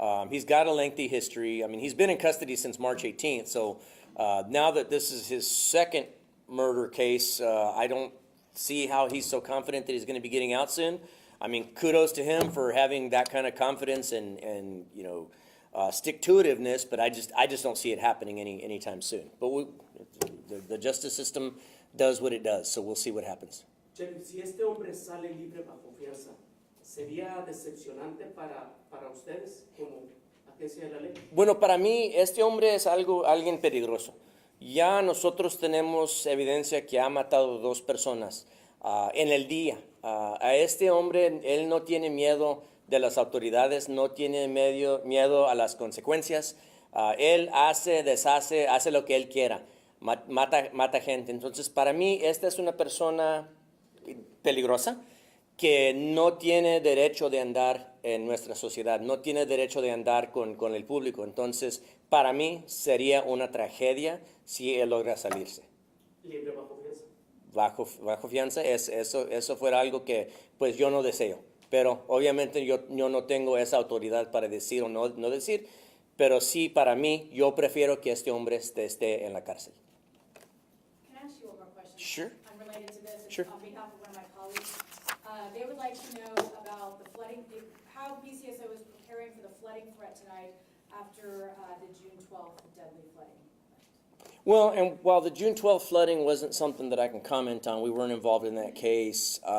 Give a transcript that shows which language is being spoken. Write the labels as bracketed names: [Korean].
[English] He's got a lengthy history. I mean, he's been in custody since March 18th, so now that this is his second murder case, I don't see how he's so confident that he's going to be getting out soon. I mean, kudos to him for having that kind of confidence and stick-to-itiveness, but I just don't see it happening anytime soon. But the justice system does what it does, so we'll see what happens. [Spanish] Sheriff, si este hombre sale libre bajo fianza, ¿sería decepcionante para ustedes como agencia de la ley? Bueno, para mí, este hombre es alguien peligroso. Ya nosotros tenemos evidencia que ha matado 2 personas en el día. A este hombre, él no tiene miedo de las autoridades, no tiene miedo a las consecuencias. Él deshace, hace lo que él quiera. Mata gente. Entonces, para mí, esta es una persona peligrosa que no tiene derecho de andar en nuestra sociedad, no tiene derecho de andar con el público. Entonces, para mí sería una tragedia si él logra salirse. Libre bajo fianza. Bajo fianza, eso fuera algo que pues yo no deseo. Pero obviamente yo no tengo esa autoridad para decir o no decir, pero sí, para mí, yo prefiero que este hombre esté en la cárcel. [English] Can I ask you one more question? Sure. Unrelated to this, it's Sure. on behalf of one of my colleagues. They would like to know about the flooding, how BCSO is preparing for the flooding threat tonight after the June 12th deadly flooding. Well, and while the June 12th flooding wasn't something that I can comment on, we weren't involved in that case.